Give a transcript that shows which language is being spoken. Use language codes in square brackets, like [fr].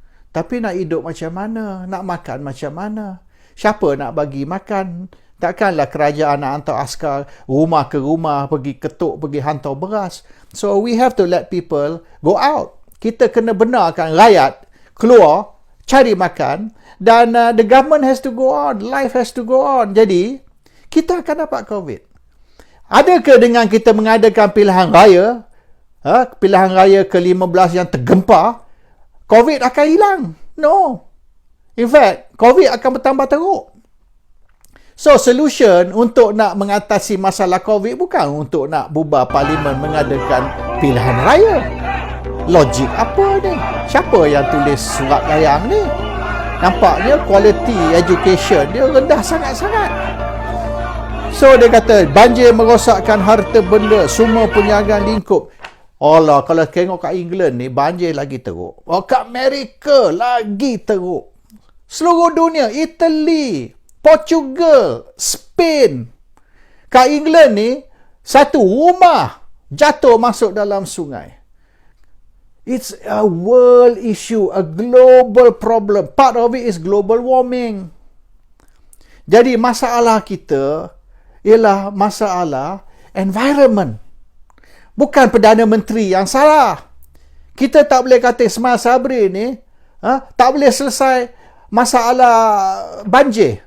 [ms] Tapi nak hidup macam mana? Nak makan macam mana? Siapa nak bagi makan? Takkanlah kerajaan nak hantar askar rumah ke rumah, pergi ketuk, pergi hantar beras. [en] So, we have to let people go out. [ms] Kita kena benarkan rakyat keluar, cari makan, dan [en] the government has to go on, life has to go on. [ms] Jadi, kita akan dapat COVID. Adakah dengan kita mengadakan pilihan raya, pilihan raya ke-15 yang tergempar, COVID akan hilang? [en] No. In fact, [ms] COVID akan bertambah teruk. So, solution untuk nak mengatasi masalah COVID bukan untuk nak bubar parlimen mengadakan pilihan raya. Logik apa ni? Siapa yang tulis surat layang ni? Nampaknya quality education dia rendah sangat-sangat. So, dia kata, banjir merosakkan harta benda, semua perniagaan lingkup. Allah, kalau tengok kat England ni, banjir lagi teruk. Oh, kat Amerika lagi teruk. Seluruh dunia, Italy, Portugal, Spain. Kat England ni, satu rumah jatuh masuk dalam sungai. [en] It's a world issue, a global problem. Part of it is global warming. [ms] Jadi masalah kita ialah masalah environment. Bukan Perdana Menteri yang salah. Kita tak boleh kata Ismail Sabri ni tak boleh selesai masalah banjir.